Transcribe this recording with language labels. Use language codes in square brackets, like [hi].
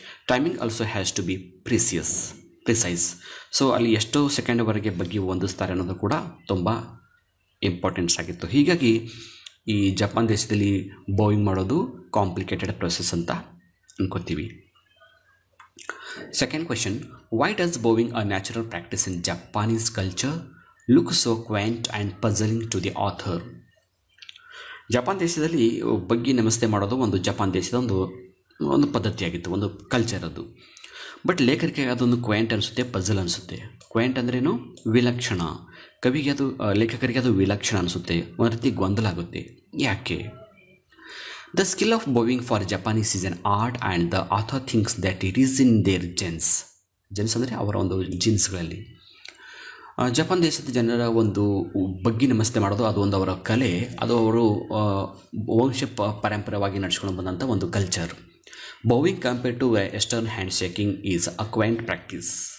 [en] Timing also has to be precise. [kn] So ಅಲ್ಲಿ ಎಷ್ಟೋ ಸೆಕೆಂಡ್ವರೆಗೆ ಬಗ್ಗೆ ಹೊಂದಿಸ್ತಾರೆ ಅನ್ನೋದು ಕೂಡ ತುಂಬ ಇಂಪಾರ್ಟೆನ್ಸ್ ಆಗಿತ್ತು. ಹೀಗಾಗಿ ಈ ಜಪಾನ್ ದೇಶದಲ್ಲಿ ಬೋವಿಂಗ್ ಮಾಡೋದು ಕಾಂಪ್ಲಿಕೇಟೆಡ್ ಪ್ರೊಸೆಸ್ ಅಂತ ಅನ್ಕೋತೀವಿ. [en] Second question, why does bowing, a natural practice in Japanese culture, look so quaint and puzzling to the author? [kn] Japan ದೇಶದಲ್ಲಿ ಬಗ್ಗಿ ನಮಸ್ತೆ ಮಾಡೋದು ಒಂದು ಜಪಾನ್ ದೇಶದ ಒಂದು ಪದ್ಧತಿಯಾಗಿತ್ತು, ಒಂದು ಕಲ್ಚರ್ ಅದು. ಬಟ್ ಲೇಖಕರಿಗೆ ಅದೊಂದು ಕ್ವಾಂಟ್ ಅನಿಸುತ್ತೆ, ಪಜಲ್ ಅನಿಸುತ್ತೆ. ಕ್ವಾಂಟ್ ಅಂದ್ರೇನು, ವಿಲಕ್ಷಣ. ಲೇಖಕರಿಗೆ ಅದು ವಿಲಕ್ಷಣ ಅನಿಸುತ್ತೆ, ಒಂದು ರೀತಿ ಗೊಂದಲ ಆಗುತ್ತೆ. ಯಾಕೆ? [en] The skill of bowing for Japanese is an art and the author thinks that it is in their genes. [kn] ಅಂದರೆ ಅವರ ಒಂದು ಜೀನ್ಸ್ಗಳಲ್ಲಿ. ಜಪಾನ್ ದೇಶದ ಜನರ ಒಂದು ಬಗ್ಗಿ ನಮಸ್ತೆ ಮಾಡೋದು ಅದು ಒಂದು ಅವರ ಕಲೆ, ಅದು ಅವರು ವಂಶ ಪರಂಪರೆಯಾಗಿ ನಡೆಸ್ಕೊಂಡು ಬಂದಂಥ ಒಂದು culture. [en] Bowing compared to western hand shaking is a quaint practice.